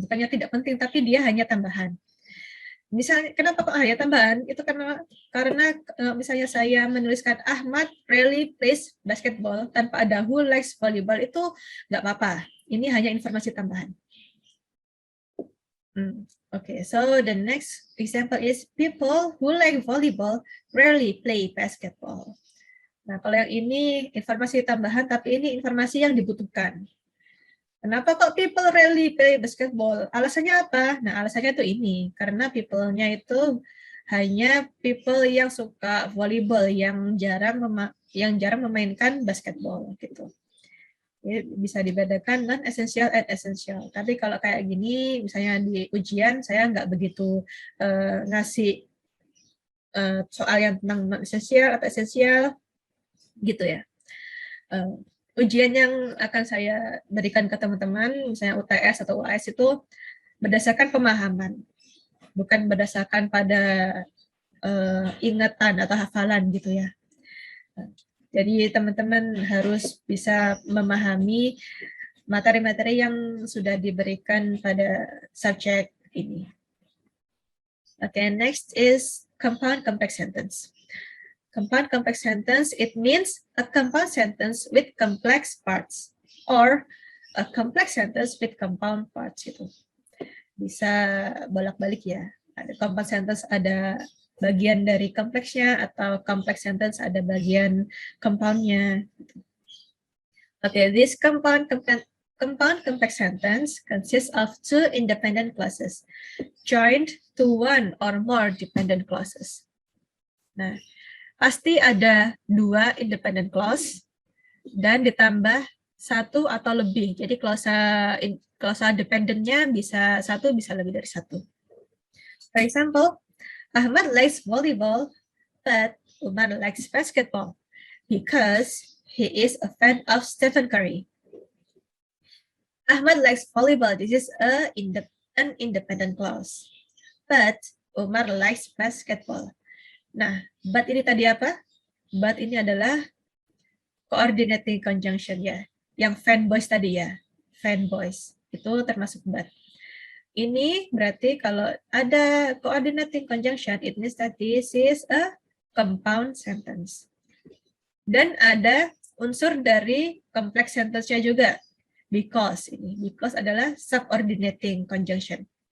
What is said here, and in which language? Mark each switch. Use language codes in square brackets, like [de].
[id] Bukannya tidak penting, tapi dia hanya tambahan. Misalnya, kenapa kok hanya tambahan? Itu karena misalnya saya menuliskan [en] Ahmad rarely plays basketball [id] tanpa ada [en] who likes volleyball, [id] itu nggak apa-apa. Ini hanya informasi tambahan. [en] Okay, so the next example is people who like volleyball rarely play basketball. [id] Nah, kalau yang ini informasi tambahan, tapi ini informasi yang dibutuhkan. Kenapa kok [en] people rarely play basketball? [id] Alasannya apa? Nah, alasannya itu ini, karena people-nya itu hanya people yang suka volleyball, yang jarang memainkan basketball gitu. Jadi bisa dibedakan non esensial and esensial. Tapi kalau kayak gini, misalnya di ujian saya nggak begitu ngasih soal yang tentang non esensial atau esensial gitu ya. Ujian yang akan saya berikan ke teman-teman, misalnya UTS atau UAS itu berdasarkan pemahaman, bukan berdasarkan pada ingatan atau hafalan gitu ya. Jadi teman-teman harus bisa memahami materi-materi yang sudah diberikan pada subjek ini. [en] Okay, next is compound complex sentence. Compound complex sentence, it means a compound sentence with complex parts or a complex sentence with compound parts gitu. [id] Bisa bolak-balik ya. Ada compound sentence ada bagian dari kompleksnya atau complex sentence ada bagian compoundnya. [en] Okay, this compound complex sentence consists of two independent clauses joined to one or more dependent clauses. [id] Nah, pasti ada dua independent clause dan ditambah satu atau lebih. Jadi klausa dependentnya bisa satu, bisa lebih dari satu. [en] For example, Ahmad likes volleyball, but Umar likes basketball because he is a fan of Stephen Curry. Ahmad likes volleyball. This is an independent clause. But Umar likes basketball. [id] Nah, but ini tadi apa? But ini adalah coordinating conjunction ya. Yang fanboys tadi ya. Fanboys. Itu termasuk but. Ini berarti kalau ada [en] coordinating conjunction, it means that this is a compound sentence. [id] Dan ada unsur dari complex sentence-nya juga. Because adalah subordinating conjunction.